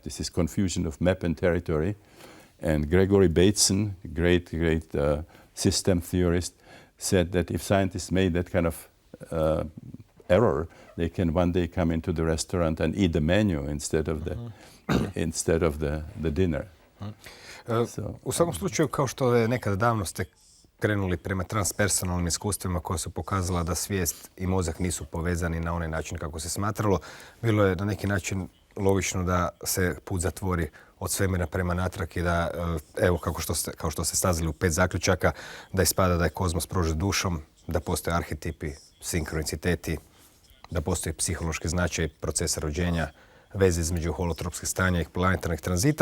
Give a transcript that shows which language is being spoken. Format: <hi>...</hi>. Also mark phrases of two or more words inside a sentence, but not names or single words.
<en>This is confusion of map and territory. And Gregory Bateson, great system theorist, said that if scientists made that kind of error, they can one day come into the restaurant and eat the menu instead of the dinner.</en> <hr>U svakom slučaju, kao što je nekada davno ste krenuli prema transpersonalnim iskustvima koja su pokazala da svijest i mozak nisu povezani na onaj način kako se smatralo, bilo je na neki način logično da se put zatvori od svemira prema natrag i da, evo, kao što ste stazili u 5 zaključaka, da ispada da je kozmos prožet dušom, da postoje arhetipi, sinkroniciteti, da postoji psihološki značaj procesa rođenja, veze između holotropskih stanja i planetarnih tranzita.</hr>